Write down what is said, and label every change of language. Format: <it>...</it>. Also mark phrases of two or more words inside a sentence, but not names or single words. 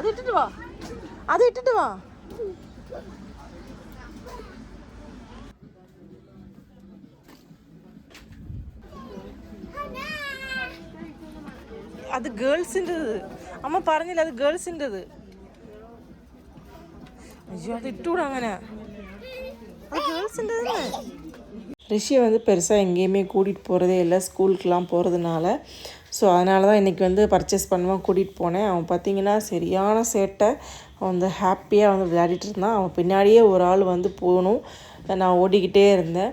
<ml>അതിട്ടിട്ട് വാ. അത് ഗേൾസിൻ്റെത്. അമ്മ പറഞ്ഞില്ല അത് ഗേൾസിൻ്റെത്. അയ്യോ അത് ഇട്ടുകൂടാ അങ്ങനെ. അത് ഗേൾസിൻ്റെത്.</ml> <ta>ரிஷியை வந்து பெருசாக எங்கேயுமே கூட்டிகிட்டு போகிறதே இல்லை, ஸ்கூலுக்கெலாம் போகிறதுனால. ஸோ அதனால தான் இன்றைக்கி வந்து பர்ச்சேஸ் பண்ணுவான் கூட்டிகிட்டு போனேன். அவன் பார்த்திங்கன்னா சரியான சேட்டை. அவன் வந்து ஹாப்பியாக வந்து விளையாடிட்டு இருந்தான். அவன் பின்னாடியே ஒரு ஆள் வந்து போகணும். நான் ஓடிக்கிட்டே இருந்தேன்.</ta>